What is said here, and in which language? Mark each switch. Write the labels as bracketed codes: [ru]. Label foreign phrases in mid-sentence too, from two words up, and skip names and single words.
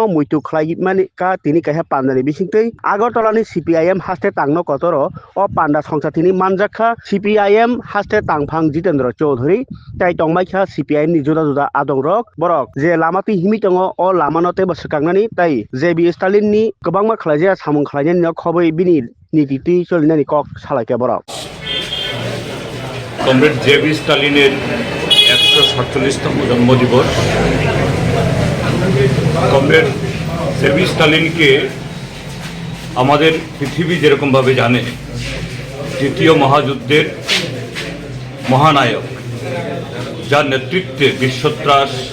[brx] मुइतु खलायमानि का तिनि काहे पान्दानि बिसिंतै आगरतलानि CPIM हास्ते तांनो कतरो अ पान्दा संसाथिनि मानजाखा CPIM हास्ते तांफां जितेन्द्र चौधुरी ताइ तंमाइखा CPIM नि जुदा जुदा आदंरक बरक जे लामाति हिमि दङ अ लामानते बसकांनानि ताइ जे बि स्टालिननि गोबांमा खलायजा सामुं खलायनायनि खबै बिनि नीति चलिनानि कक सालायके बरक [bn] কমরেড জে.বি. স্টালিনের 147তম জন্মদিবস। কমরেড জে.বি. স্টালিনকে আমাদের পৃথিবী যেরকমভাবে জানে, তৃতীয় মহাযুদ্ধের মহানায়ক, যার নেতৃত্বে বিশ্বত্রাস